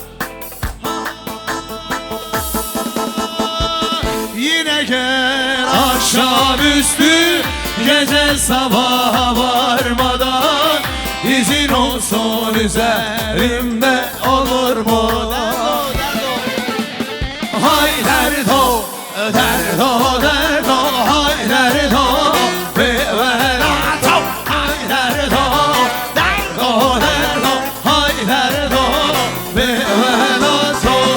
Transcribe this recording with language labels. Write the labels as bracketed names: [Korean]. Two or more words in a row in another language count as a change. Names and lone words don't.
[Turkish] Yine gel akşamüstü, gece sabaha varmadan izin olsun üzerimde, olur mu? [Kurdish] Hay derdo, derdo, derdo, hay derdo, ve velato, hay derdo, derdo, derdo, hay derdo, ve velato.